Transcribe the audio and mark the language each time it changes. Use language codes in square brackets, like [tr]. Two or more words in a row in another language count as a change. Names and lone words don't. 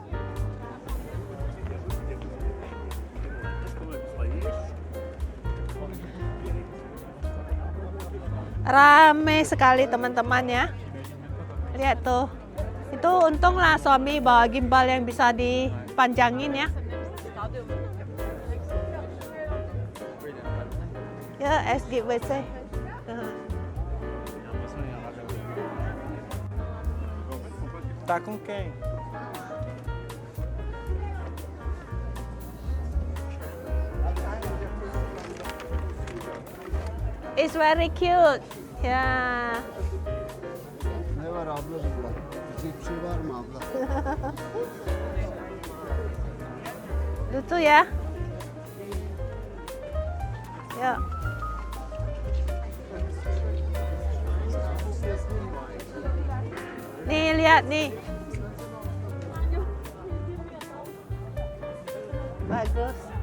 [id] Rame sekali teman-teman ya. Lihat tuh. Itu untunglah suami bawa gimbal yang bisa dipanjangin ya. Ya, SGWC. [pt] Tá com quem? [en] It's very cute. [id] Ya. [tr] Ne var abla burada? Yiyecek bir şey var mı abla? [id] Lucu ya. Ya. Nih lihat nih. Bagus.